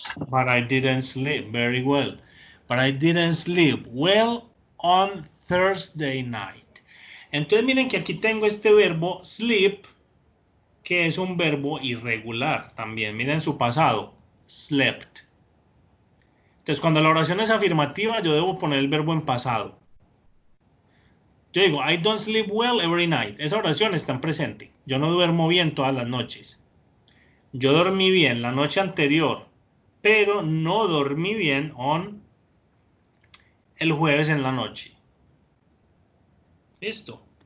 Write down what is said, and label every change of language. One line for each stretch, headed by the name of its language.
English: But I didn't sleep very well. But I didn't sleep well on Thursday night.
Spanish: Entonces miren que aquí tengo este verbo sleep, que es un verbo irregular también. Miren su pasado, slept. Entonces cuando la oración es afirmativa, yo debo poner el verbo en pasado. Yo digo,
English: I don't sleep well every night.
Spanish: Esa oración está en presente. Yo no duermo bien todas las noches. Yo dormí bien la noche anterior, pero no dormí bien el jueves en la noche. Listo.